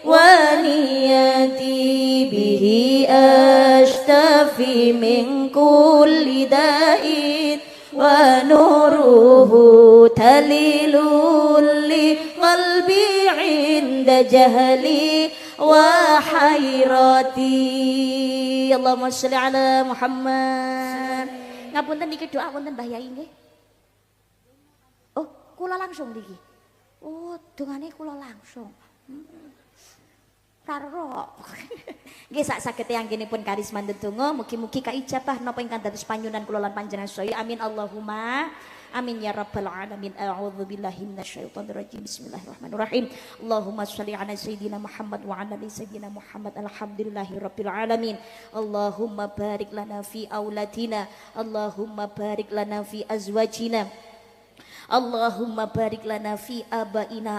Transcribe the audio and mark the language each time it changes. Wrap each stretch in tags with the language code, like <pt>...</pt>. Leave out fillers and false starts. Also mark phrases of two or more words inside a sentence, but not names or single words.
<ar>ونيتي به أشتفي من كل داء ونوره تليل لقلبي عند جهلي وحيرتي اللهم صل على محمد.</ar> <jv>Ngapunten niki doa wonten Mbah Yai nggih. Oh, kula langsung niki. Oh, dongane kula langsung. Karo. Nggih sak sagete anggenipun karisma ndedonga mugi-mugi kaijabah napa ingkang dados panyunan kula lan panjenengan sedaya.</jv> <ar>آمين اللهم آمين يا رب العالمين. أعوذ بالله من الشيطان الرجيم. بسم الله الرحمن الرحيم. اللهم صل على سيدنا محمد وعلى آل سيدنا محمد. الحمد لله رب العالمين. اللهم بارك لنا في أولادنا. اللهم بارك لنا في أزواجنا. اللهم بارك لنا في آبائنا.</ar>